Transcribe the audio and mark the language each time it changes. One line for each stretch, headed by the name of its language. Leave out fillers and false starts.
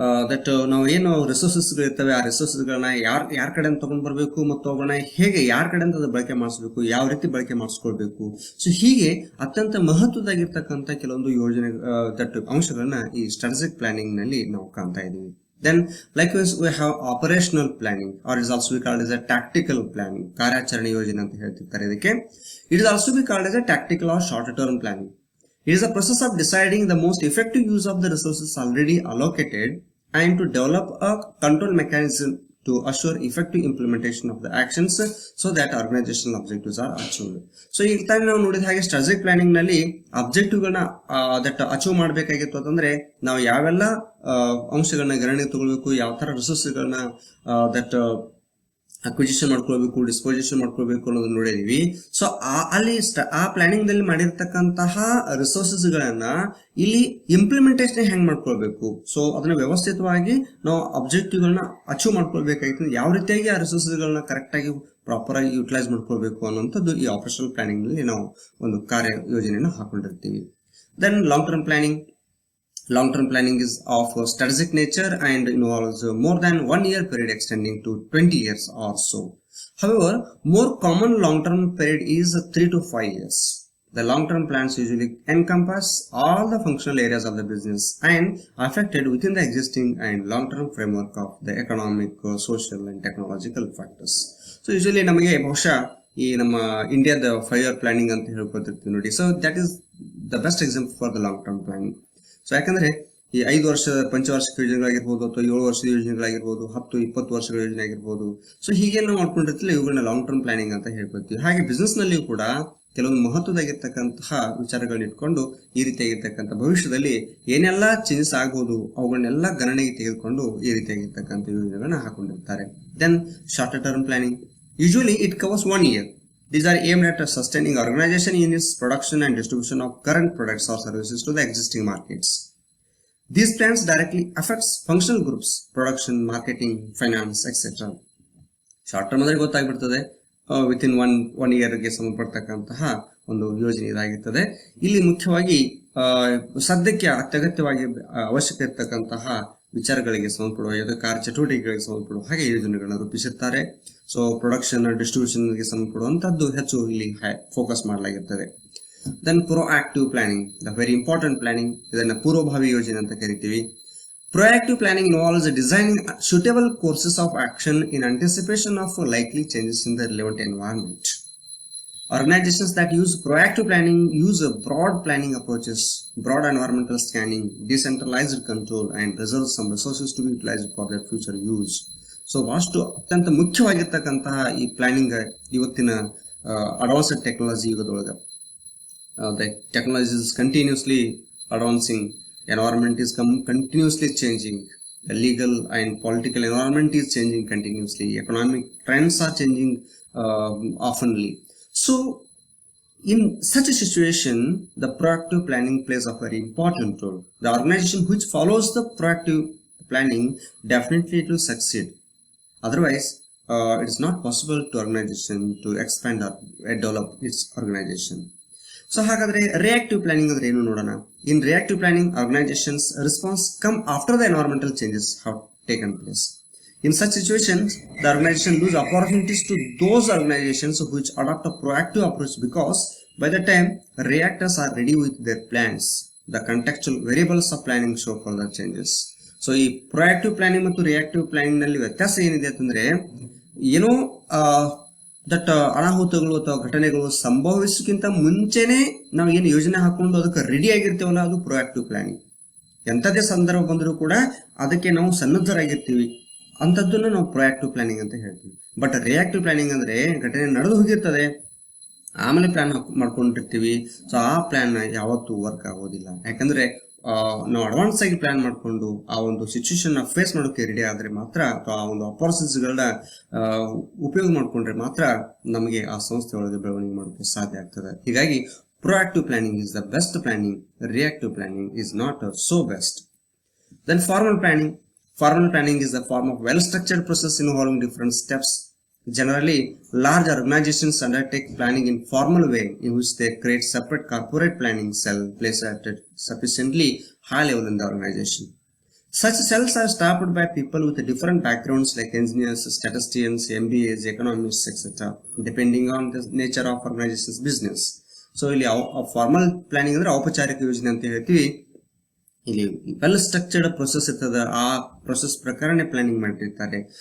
Kannada: That ನಾವು ಏನು ರಿಸೋರ್ಸಸ್ಗಳು ಇರ್ತವೆ ಆ ರಿಸೋರ್ಸಸ್ಗಳನ್ನ ಯಾರ ಕಡೆಯಿಂದ ತಗೊಂಡ್ ಬರಬೇಕು ಮತ್ತು ಅವುಗಳನ್ನ ಹೇಗೆ ಯಾರ ಕಡೆಯಿಂದ ಅದು ಬಳಕೆ ಮಾಡಿಸ್ಬೇಕು, ಯಾವ ರೀತಿ ಬಳಕೆ ಮಾಡಿಸ್ಕೊಳ್ಬೇಕು. ಸೊ ಹೀಗೆ ಅತ್ಯಂತ ಮಹತ್ವದಾಗಿರ್ತಕ್ಕಂಥ ಕೆಲವೊಂದು ಯೋಜನೆ ದಟ್ ಅಂಶಗಳನ್ನ ಈ ಸ್ಟ್ರಾಟಜಿಕ್ ಪ್ಲಾನಿಂಗ್ ನಲ್ಲಿ ನಾವು ಕಾಣ್ತಾ ಇದೀವಿ.
English: Then likewise we have operational planning, or is also called as a tactical planning.
Kannada: ಕಾರ್ಯಾಚರಣೆ ಯೋಜನೆ ಅಂತ ಹೇಳ್ತಿರ್ತಾರೆ ಇದಕ್ಕೆ.
English: It is also be called as a tactical or short term planning. It is a process of deciding the most effective use of the resources already allocated and to develop a control mechanism to assure effective implementation of the actions so that organizational objectives are achieved.
Kannada: So ಈಗ ತಾನೇ ನಾವು ನೋಡಿದ ಹಾಗೆ strategic planning ನಲ್ಲಿ objective ಗಳನ್ನ that achieve ಮಾಡಬೇಕಾಗಿತ್ತು ಅಂತಂದ್ರೆ ನಾವು ಯಾವೆಲ್ಲ ಅಂಶಗಳನ್ನ ಗಣನೆಗೆ ತಗೊಳ್ಬೇಕು, ಯಾವ ತರ ರಿಸೋರ್ಸ್ ಗಳನ್ನ ದಟ್ ಅಕ್ವಿಜಿಷನ್ ಮಾಡ್ಕೊಳ್ಬೇಕು, ಡಿಸ್ಪೋಸಿಷನ್ ಮಾಡ್ಕೊಳ್ಬೇಕು ಅನ್ನೋದನ್ನ ನೋಡಿದೀವಿ. ಸೊ ಅಲ್ಲಿ ಆ ಪ್ಲಾನಿಂಗ್ ದಲ್ಲಿ ಮಾಡಿರ್ತಕ್ಕಂತಹ ರಿಸೋರ್ಸಸ್ ಗಳನ್ನ ಇಲ್ಲಿ ಇಂಪ್ಲಿಮೆಂಟೇಷನ್ ಹೆಂಗ್ ಮಾಡ್ಕೊಳ್ಬೇಕು, ಸೊ ಅದನ್ನ ವ್ಯವಸ್ಥಿತವಾಗಿ ನಾವು ಅಬ್ಜೆಕ್ಟಿವ್ ಗಳನ್ನ ಅಚೀವ್ ಮಾಡ್ಕೊಳ್ಬೇಕಾಗಿತ್ತು, ಯಾವ ರೀತಿಯಾಗಿ ಆ ರಿಸೋರ್ಸಸ್ ಗಳನ್ನ ಕರೆಕ್ಟ್ ಆಗಿ ಪ್ರಾಪರ್ ಆಗಿ ಯುಟಿಲೈಸ್ ಮಾಡ್ಕೊಳ್ಬೇಕು ಅನ್ನೋಂಥದ್ದು ಈ ಆಪರೇಷನಲ್ ಪ್ಲಾನಿಂಗ್ ನಲ್ಲಿ ನಾವು ಒಂದು ಕಾರ್ಯ ಯೋಜನೆಯನ್ನು ಹಾಕೊಂಡಿರ್ತೀವಿ.
English: Then long term planning. Long-term planning is of strategic nature and involves more than 1 year period extending to 20 years or so. However, more common long-term period is 3 to 5 years. The long-term plans usually encompass all the functional areas of the business and affected within the existing and long-term framework of the economic, social and technological factors.
Kannada: So usually ನಮಗೆ ಬಹುಶಃ ಈ ನಮ್ಮ ಇಂಡಿಯಾದ
English: 5 year planning
Kannada: ಅಂತ ಹೇಳ್ಕೊತಿರ್ತೀವಿ ನೋಡಿ.
English: So that is the best example for the long-term planning.
Kannada: So ಯಾಕಂದ್ರೆ ಈ 5 ವರ್ಷದ ಪಂಚವಾರ್ಷಿಕ ಯೋಜನೆಗಳಾಗಿರ್ಬೋದು ಅಥವಾ 7 ವರ್ಷದ ಯೋಜನೆಗಳಾಗಿರ್ಬೋದು, 10-20 ವರ್ಷಗಳ ಯೋಜನೆ ಆಗಿರ್ಬೋದು. ಸೊ ಹೀಗೆ ನಾವು ಮಾಡ್ಕೊಂಡಿರ್ತಿಲ್ಲ, ಇವುಗಳನ್ನ ಲಾಂಗ್ ಟರ್ಮ್ ಪ್ಲಾನಿಂಗ್ ಅಂತ ಹೇಳ್ಕೊಳ್ತೀವಿ. ಹಾಗೆ ಬಿಸ್ನೆಸ್ ನಲ್ಲಿಯೂ ಕೂಡ ಕೆಲವೊಂದು ಮಹತ್ವದಾಗಿರ್ತಕ್ಕಂತಹ ವಿಚಾರಗಳನ್ನ ಇಟ್ಕೊಂಡು ಈ ರೀತಿಯಾಗಿರ್ತಕ್ಕಂಥ ಭವಿಷ್ಯದಲ್ಲಿ ಏನೆಲ್ಲ ಚೇಂಜಸ್ ಆಗ್ಬೋದು ಅವುಗಳನ್ನೆಲ್ಲ ಗಣನೆಗೆ ತೆಗೆದುಕೊಂಡು ಈ ರೀತಿಯಾಗಿರ್ತಕ್ಕಂಥ ಯೋಜನೆಗಳನ್ನ ಹಾಕೊಂಡಿರ್ತಾರೆ.
English: Then short term planning. Usually it covers 1 year. These are aimed at sustaining organization in its production and distribution of current products or services to the existing markets. These plans directly affects functional groups, production, marketing, finance, etc.
Kannada: Short term ಅಂದ್ರೆ ಗೊತ್ತಾಗ್ಬಿಡ್ತದೆ,
English: within one ಇಯರ್ಗೆ
Kannada: ಸಂಬಂಧಪಡ್ತಕ್ಕಂತಹ ಒಂದು ಯೋಜನೆ ಇದಾಗಿರ್ತದೆ. ಇಲ್ಲಿ ಮುಖ್ಯವಾಗಿ ಸದ್ಯಕ್ಕೆ ಅತ್ಯಗತ್ಯವಾಗಿ ಅವಶ್ಯಕ ಇರತಕ್ಕಂತಹ ವಿಚಾರಗಳಿಗೆ ಸಂಬಂಧಪಡುವ ಕಾರ್ಯ ಚಟುವಟಿಕೆಗಳಿಗೆ ಸಂಬಂಧಪಡುವ ಹಾಗೆ ಯೋಜನೆಗಳನ್ನ ರೂಪಿಸಿರ್ತಾರೆ. ಸೊ ಪ್ರೊಡಕ್ಷನ್ ಡಿಸ್ಟ್ರಿಬ್ಯೂಷನ್ ಗೆ ಸಂಬಂಧಪಡುವಂತದ್ದು ಹೆಚ್ಚು ಇಲ್ಲಿ focus ಮಾಡಲಾಗಿರ್ತದೆ.
English: Then proactive planning, the very important planning.
Kannada: ಇದನ್ನ ಪೂರ್ವಭಾವಿ ಯೋಜನೆ ಅಂತ ಕರಿತೀವಿ.
English: Proactive planning involves designing suitable courses of action in anticipation of likely changes in the relevant environment. Organizations that use proactive planning use broad planning approaches, broad environmental scanning, decentralized control, and reserve some resources to be utilized for their future use.
Kannada: So ಬಹಳಷ್ಟು ಅತ್ಯಂತ ಮುಖ್ಯವಾಗಿರ್ತಕ್ಕಂತಹ ಈ planning ಇವತ್ತಿನ advanced technology ಯುಗದೊಳಗೆ.
English: The technology is continuously advancing, environment is continuously changing, the legal and political environment is changing continuously, economic trends are changing oftenly. So in such a situation, the proactive planning plays a very important role. The organization which follows the proactive planning definitely it will succeed. Otherwise, it is not possible to organization to expand or develop its organization.
Kannada: So ಹಾಗಾದ್ರೆ reactive planning ಅಂದ್ರೆ ಏನು ನೋಡೋಣ.
English: In reactive planning, organizations response come after the environmental changes have taken place. In such situations, the organization lose opportunities to those organizations which adopt a proactive approach, because by the time reactors are ready with their plans, the contextual variables of planning show further changes.
Kannada: So ಈ proactive planning ಮತ್ತು reactive planning ನಲ್ಲಿ ವ್ಯತ್ಯಾಸ ಏನಿದೆ ಅಂತಂದ್ರೆ, ಏನೋ that ಅನಾಹುತಗಳು ಅಥವಾ ಘಟನೆಗಳು ಸಂಭವಿಸಕ್ಕಿಂತ ಮುಂಚೆನೆ ನಾವು ಏನು ಯೋಜನೆ ಹಾಕೊಂಡು ಅದಕ್ಕೆ ರೆಡಿ ಆಗಿರ್ತೇವಲ್ಲ, ಅದು ಪ್ರೊಆಕ್ಟಿವ್ ಪ್ಲಾನಿಂಗ್. ಎಂಥದೇ ಸಂದರ್ಭ ಬಂದರೂ ಕೂಡ ಅದಕ್ಕೆ ನಾವು ಸನ್ನದ್ಧರಾಗಿರ್ತೀವಿ, ಅಂಥದ್ದನ್ನು ನಾವು ಪ್ರೊಆಕ್ಟಿವ್ ಪ್ಲಾನಿಂಗ್ ಅಂತ ಹೇಳ್ತೀವಿ. ಬಟ್ ರಿಯಾಕ್ಟಿವ್ ಪ್ಲಾನಿಂಗ್ ಅಂದ್ರೆ ಘಟನೆ ನಡೆದು ಹೋಗಿರ್ತದೆ, ಆಮೇಲೆ ಪ್ಲಾನ್ ಮಾಡ್ಕೊಂಡಿರ್ತೀವಿ. ಸೊ ಆ ಪ್ಲಾನ್ ಯಾವತ್ತೂ ವರ್ಕ್ ಆಗೋದಿಲ್ಲ. ಯಾಕಂದ್ರೆ ನಾವು ಅಡ್ವಾನ್ಸ್ ಆಗಿ ಪ್ಲಾನ್ ಮಾಡಿಕೊಂಡು ಆ ಒಂದು ಸಿಚುವೇಶನ್ ಫೇಸ್ ಮಾಡೋಕೆ ರೆಡಿ ಆದ್ರೆ ಮಾತ್ರ, ಅಥವಾ ಆ ಒಂದು ಅಪಾರ್ಚುನಿಟೀಸ್ ಗಳನ್ನ ಉಪಯೋಗ ಮಾಡ್ಕೊಂಡ್ರೆ ಮಾತ್ರ ನಮಗೆ ಆ ಸಂಸ್ಥೆ ಒಳಗೆ ಬೆಳವಣಿಗೆ ಮಾಡೋಕೆ ಸಾಧ್ಯ ಆಗ್ತದೆ.
English: ಹೀಗಾಗಿ proactive planning is the best planning, reactive planning is not so best. Then formal planning. Formal planning is a form of well-structured process involving different steps. Generally, large organizations undertake planning in formal way, in which they create separate corporate planning cell placed at a sufficiently high level in the organization. Such cells are staffed by people with different backgrounds like engineers, statisticians, MBAs, economists, etc. depending on the nature of organization's business.
Kannada: So ಇಲ್ಲಿ formal planning ಅಂದ್ರೆ ಔಪಚಾರಿಕ ಯೋಜನೆ ಅಂತ ಹೇಳ್ತೀವಿ. ಇಲ್ಲಿ well structured process ಇರ್ತದ, ಆ process ಪ್ರಕಾರನೇ ಪ್ಲಾನಿಂಗ್ ಮಾಡಿರ್ತಾರೆ.